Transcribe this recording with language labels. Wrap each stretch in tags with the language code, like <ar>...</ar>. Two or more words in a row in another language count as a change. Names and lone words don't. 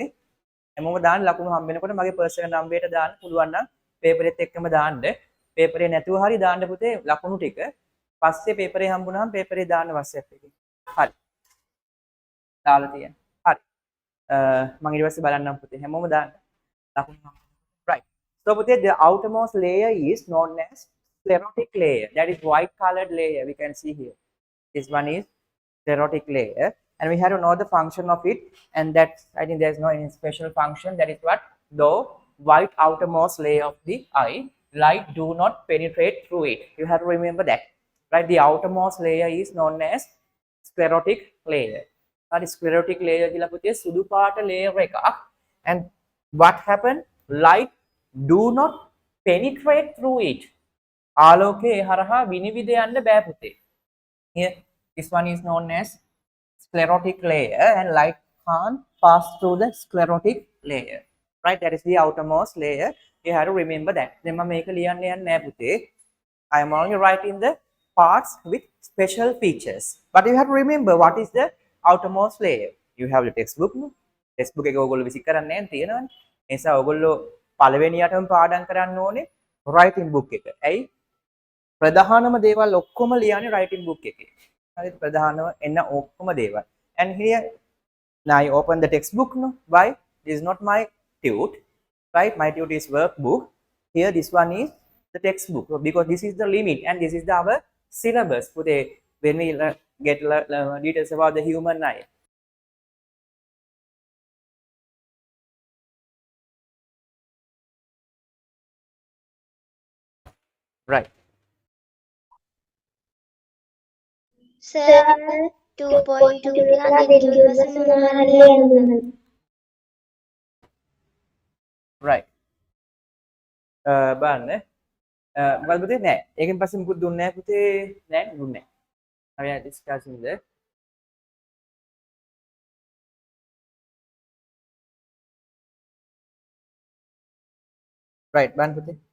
<si>හැමෝම දාන්න ලකුණු හම්බ වෙනකොට මගේ පර්සනල් නම්බරයට දාන්න පුළුවන් නම් පේපරෙත් එක්කම දාන්න. පේපරේ නැතුව හරි දාන්න පුතේ ලකුණු ටික. පස්සේ පේපරේ හම්බුනහම පේපරේ දාන්න WhatsApp එකේ. හරි. දාලා තියෙන. හරි. මම ඊට පස්සේ බලන්නම් පුතේ. හැමෝම දාන්න. ලකුණු හම්බ.</si> <en>Right. So putte, the outermost layer is known as sclerotic layer. That is white colored layer we can see here. This one is sclerotic layer, and we have to know the function of it. And that I think there is no any special function. That is what the white outermost layer of the eye, light do not penetrate through it. You have to remember that, right? The outermost layer is known as sclerotic layer. That is sclerotic layer</en> <si>කියලා පුතේ සුදු පාට layer එකක්.</si> <en>And what happened? Light do not penetrate through it.</en> <si>ආලෝකය හරහා විනිවිද යන්න බෑ පුතේ.</si> <en>Here this one is known as sclerotic layer, and light can't pass through the sclerotic layer, right? That is the outermost layer. You have to remember that.</en> <si>Then මම මේක ලියන්න යන්නේ නැහැ පුතේ.</si> <en>I am only writing the parts with special features, but you have to remember what is the outermost layer. You have the textbook.</en> <si>textbook එක ඔයගොල්ලෝ විසික් කරන්නේ නැහැ තියෙනවනේ. ඒ නිසා ඔයගොල්ලෝ පළවෙනියටම පාඩම් කරන්න ඕනේ</si> <en>writing book</en> <si>එක. ඇයි? ප්‍රධානම දේවල් ඔක්කොම ලියන්නේ</si> <en>writing book</en> <si>එකේ. හරිද? ප්‍රධානම එන්න ඔක්කොම දේවල්.</si> <en>And here now I open the textbook. No, why? This is not my tute, right? My tute is workbook. Here this one is the textbook, because this is the limit and this is the our syllabus. When we get details about the human eye. Right.</en> <si>Sir, 2.2 කියලා දෙකකින් පස්සේ මොනවා හරි ලියන්න. Right. බලන්න. මොකද පුතේ නෑ. ඒකෙන් පස්සේ මුකුත් දුන්නේ නෑ පුතේ. නෑ දුන්නේ නෑ. අපි</si> <en>discussing the right</en> <si>බලන්න පුතේ.</si>